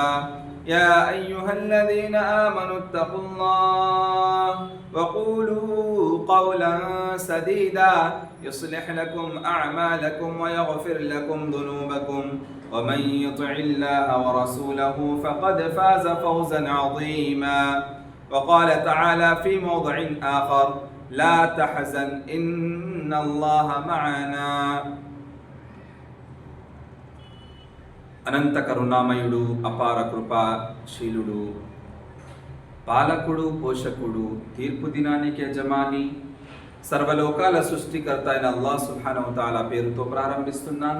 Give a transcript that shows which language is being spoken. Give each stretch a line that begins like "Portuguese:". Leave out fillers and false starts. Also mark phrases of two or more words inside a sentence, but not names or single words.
Arabic: يا أيها الذين آمنوا اتقوا الله وقولوا قولا سديدا يصلح لكم أعمالكم ويغفر لكم ذنوبكم، ومن يطع الله ورسوله فقد فاز فوزا عظيما. وقال تعالى في موضع آخر: لا تحزن إن الله معنا.
Telugu: అనంత కరుణామయుడు, అపార కృపాశీలుడు, పాలకుడు, పోషకుడు, తీర్పు దినానికి యజమాని, సర్వలోకాల సృష్టికర్త అయిన అల్లాహ్
Arabic: سبحانه و تعالى
Telugu: పేరుతో ప్రారంభిస్తున్నాను.